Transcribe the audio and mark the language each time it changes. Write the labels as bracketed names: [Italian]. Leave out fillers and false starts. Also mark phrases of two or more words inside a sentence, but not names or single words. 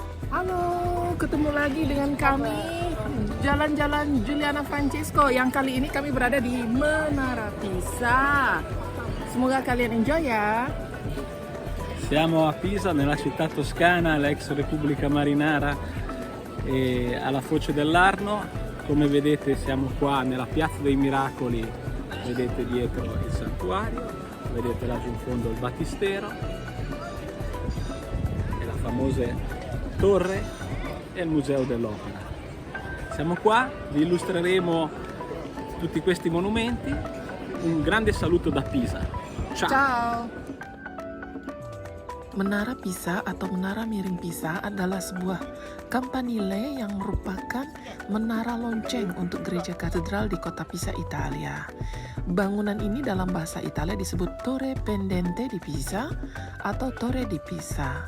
[Indonesian] Halo, ketemu lagi dengan kami Jalan-Jalan Juliana Francesco. Yang kali ini kami berada di Menara Pisa. Semoga kalian enjoy ya. [Italian] Siamo a Pisa, nella città toscana, l'ex Repubblica Marinara e alla foce dell'Arno. Come vedete siamo qua nella Piazza dei Miracoli, vedete dietro il santuario, vedete laggiù in fondo il battistero e la famosa torre e il Museo dell'Opera. Siamo qua, vi illustreremo tutti questi monumenti. Un grande saluto da Pisa. Ciao! Ciao. [Indonesian] Menara Pisa atau Menara Miring Pisa adalah sebuah campanile yang merupakan menara lonceng untuk gereja katedral di kota Pisa, Italia. Bangunan ini dalam bahasa Italia disebut Torre Pendente di Pisa atau Torre di Pisa.